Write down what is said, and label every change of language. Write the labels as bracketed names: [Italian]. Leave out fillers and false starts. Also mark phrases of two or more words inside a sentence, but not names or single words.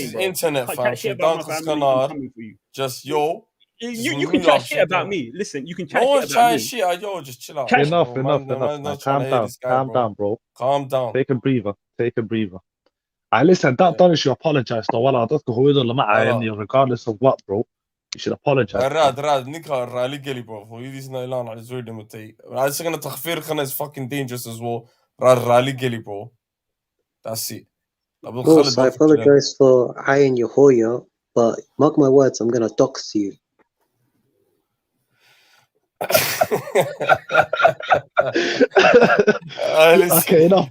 [English] is bro. internet, fam. Chat shit about my family. I'm coming for you. Just yo. You can chat shit about me. Listen, you can chat No shit one's about chatting me. shit. Yo, just chill out. Enough, man. man. Trying Calm to hear down. this guy, Calm down, bro. Calm down. Take a breather. Listen, that you should apologize to [Somali] wala dadka hooyada lama caayan [English] regardless of what, bro. You should apologize. [Somali] Rad, ninka rally geli, bro. Hooyadiisna ilaan ay soo dhimatay. Isagana takhfiirkana [English] is fucking dangerous as well. Rally geli, bro. That's it. Boss, I apologize for eyeing your Hoya, but mark my words, I'm gonna dox you. Okay, enough.